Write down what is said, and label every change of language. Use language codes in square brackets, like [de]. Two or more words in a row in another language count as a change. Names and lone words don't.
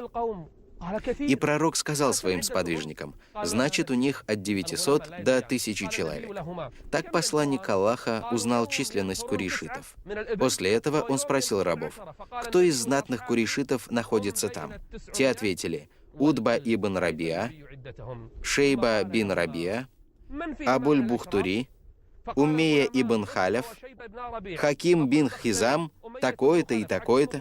[ru] И пророк сказал своим сподвижникам: «Значит, у них от 900 до 1000 человек». Так посланник Аллаха узнал численность курейшитов. После этого он спросил рабов: «Кто из знатных курейшитов находится там?» Те ответили: Утба ибн Рабиа, Шейба бин Рабиа, Абуль-Бухтури, Уммия ибн Халяф, Хаким бин Хизам, такой-то и такой-то.